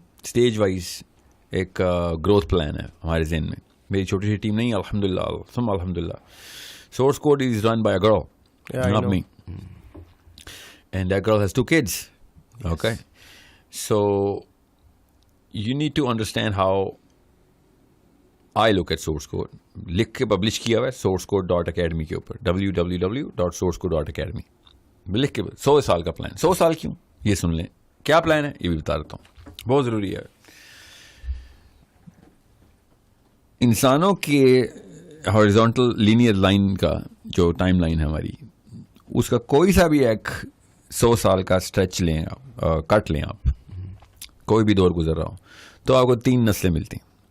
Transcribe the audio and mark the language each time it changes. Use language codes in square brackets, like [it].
[ur] Stage wise ایک growth plan ہے ہمارے ذہن میں. میری چھوٹی سی ٹیم نہیں, الحمدللہ ثم الحمدللہ. [en] Source code is run by a girl, not me. And that girl has 2 kids. Okay. So you need to understand how I look at source code. [ur] لکھ کے پبلش کیا ہوا ہے sourcecode.academy کے اوپر, www.sourcecode.academy. لکھ کے 100 سال کا پلان. 100 سال کیوں, یہ سن لیں کیا پلان ہے, یہ بھی بتا دیتا ہوں, بہت ضروری ہے. انسانوں کے ہاریزونٹل لینئر لائن کا جو ٹائم لائن ہے ہماری, اس کا کوئی سا بھی ایک 100 سال کا اسٹریچ لیں آپ, کٹ لیں آپ, کوئی بھی دور گزر رہا ہو, تو آپ کو 3 نسلیں ملتی ہیں.